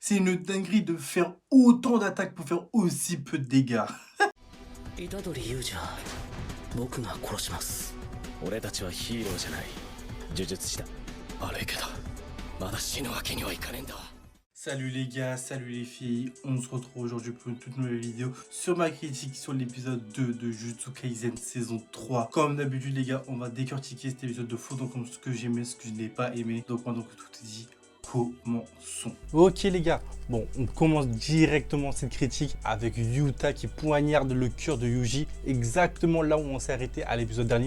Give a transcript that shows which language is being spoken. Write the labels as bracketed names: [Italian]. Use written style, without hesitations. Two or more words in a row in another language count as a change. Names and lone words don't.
[French] C'est une dinguerie de faire autant d'attaques pour faire aussi peu de dégâts. [Japanese] 虎杖悠仁僕が殺します。俺たちはヒーローじゃない呪術師だ。悪いけどまだ死ぬわけにはいかねえんだわ。 [French] Salut les gars, salut les filles, on se retrouve aujourd'hui pour une toute nouvelle vidéo sur ma critique sur l'épisode 2 de Jujutsu Kaisen saison 3. Comme d'habitude les gars, on va décortiquer cet épisode de fond, donc comme ce que j'aimais, ce que je n'ai pas aimé. Donc maintenant que tout est dit, commençons. Ok les gars, bon, on commence directement cette critique avec Yuta qui poignarde le cœur de Yuji, exactement là où on s'est arrêté à l'épisode dernier.